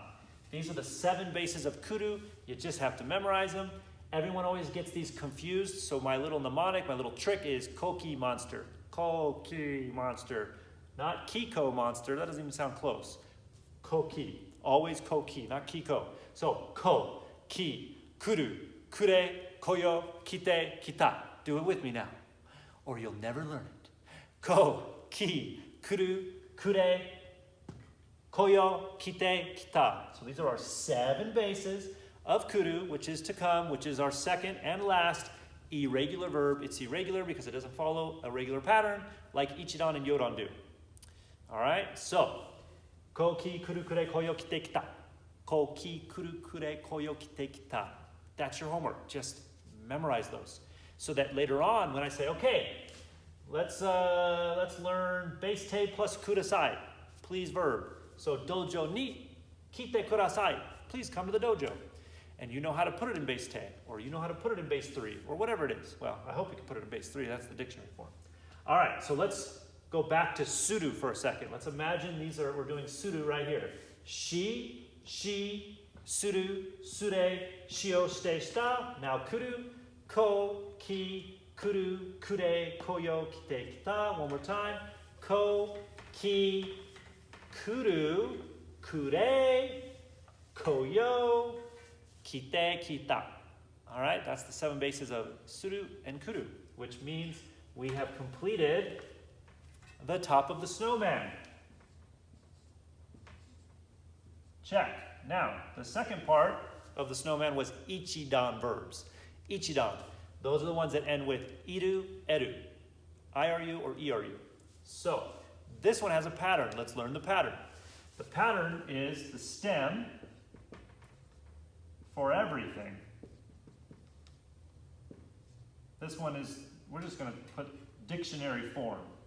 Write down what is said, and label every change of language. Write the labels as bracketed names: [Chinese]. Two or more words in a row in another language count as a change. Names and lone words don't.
[English] These are the 7 bases of kudu. You just have to memorize them. Everyone always gets these confused, so my little mnemonic, my little trick is koki monster. Koki monster. Not kiko monster, that doesn't even sound close. Koki, always koki, not kiko. So, [Japanese] ko, ki, kuru, kure, koyo, kite, kita. [English] Do it with me now, or you'll never learn it. [Japanese] Ko, ki, kuru, kure, koyo, kite, kita. [English] So these are our 7 bases of kudu, which is to come, which is our second and last irregular verb. It's irregular because it doesn't follow a regular pattern like ichidan and yodan do. All right, so ko, ki, kuru, kure, koyo, kite, kita. Ko, ki, kuru, kure, koyo, kite, kita. That's your homework. Just memorize those so that later on when I say, okay, let's learn base te plus kudasai. Please verb. [Japanese] So dojo ni kite kudasai. [English] Please come to the dojo. And you know how to put it in base te, or you know how to put it in base 3, or whatever it is. Well, I hope you can put it in base 3. That's the dictionary form. All right, so let's go back to suru for a second. Let's imagine we're doing suru right here. [Japanese] She, suru, sure, shio, shite, shita. [English] Now kudu, [Japanese] ko, ki, kuru, kure, koyo, kite, kita. [English] One more time. [Japanese] Ko, ki, kuru, kure, koyo, kite, kita. [English] All right, that's the 7 bases of suru and kudu, which means we have completed the top of the snowman. Check. Now, the second part of the snowman was ichidan verbs. Ichidan. Those are the ones that end with iru, eru. IRU or ERU. So, this one has a pattern. Let's learn the pattern. The pattern is the stem for everything. This one is, we're just going to put dictionary form.